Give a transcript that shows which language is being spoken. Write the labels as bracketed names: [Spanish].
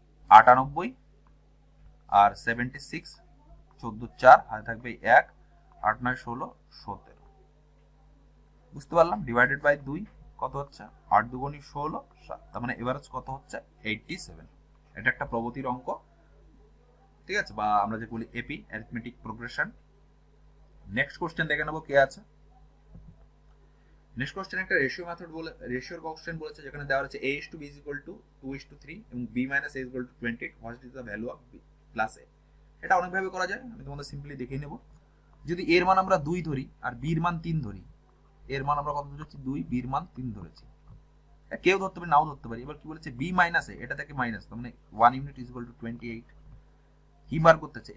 [Bangla] 98 আর 76, 14 4, হাতে থাকবে 1, 8 9 16 17। বুঝতে পারলাম? ডিভাইডেড বাই 2 কত হচ্ছে? 8 2 16 7। তার মানে এভারেজ কত হচ্ছে? 87। এটা একটা প্রগতির অঙ্ক, ঠিক আছে, বা আমরা যে বলি AP, arithmetic progression. Next question দেখে নেবো কে আছে। নেক্সট কোশ্চেন একটা রেশিও মেথড বলে, রেশিওর কোশ্চেন বলেছে, যেখানে দেওয়া আছে [English] a is to b is equal to 2 is to 3 এবং b minus a is equal to 20, what is the value of b plus a। [Bangla] এটা অনেকভাবে করা যায়, আমি তোমাদের সিম্পলি দেখিয়ে নেব। যদি এর মান আমরা 2 ধরি আর b এর মান 3 ধরি, এর মান আমরা কত ধরেছি? 2, b এর মান 3 ধরেছি। কেউ ধরতে পারি, নাও ধরতে পারি। এবার কি বলেছে? b minus a, এটা থেকে মাইনাস, তার মানে 1 ইউনিট is equal to 28। কি বার করতেছে?